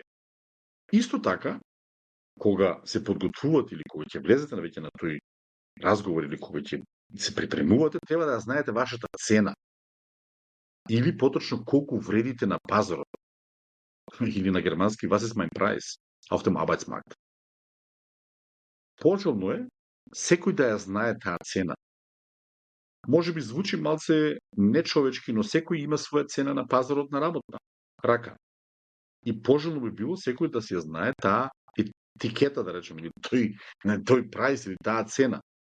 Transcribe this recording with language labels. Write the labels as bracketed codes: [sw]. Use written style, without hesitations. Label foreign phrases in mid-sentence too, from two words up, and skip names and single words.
[mk] Исто така, кога се подготвувате или кога ќе влезете на веќе на тој разговор или кога ќе се припремувате, треба да знаете вашата цена. Или поточно колку вредите на пазарот. Или на германски [de] was ist mein Preis auf dem Arbeitsmarkt. [mk] Пожелно е секој да ја знае таа цена. Може би звучи малце нечовечки, но секој има своја цена на пазарот на работна рака. И пожелно би било секој да се знае таа етикета, да речем, или тој прайс или таа цена.